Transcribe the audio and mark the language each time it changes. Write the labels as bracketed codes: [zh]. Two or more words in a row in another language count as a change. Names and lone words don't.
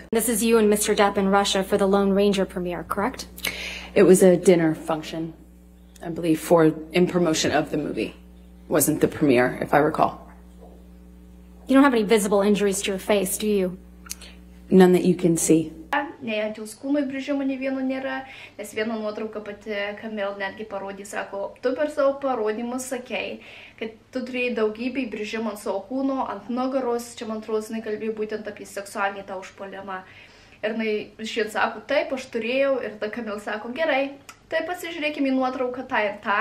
[en] This is you and Mr. Depp in Russia for the Lone Ranger premiere, correct? It was a dinner function, I believe, in promotion of the movie. It wasn't the premiere, if I recall. You don't have any visible injuries to your face, do you? None that you can see. [lt] Nei ant jos kūno įbrėžimo nei vieno nėra, nes vieną nuotrauką pati Camille netgi parodė, sako, tu per savo parodymus sakei, kad tu turėjai daugybę įbrėžimų ant savo kūno, ant nugaros, čia man atrodo, jinai kalbėjo būtent apie seksualinį tą užpuolimą. Ir Šiandien sako, taip, aš turėjau, ir tada Camille sako, gerai, tai pasižiūrėkime į nuotrauką tą ir tą.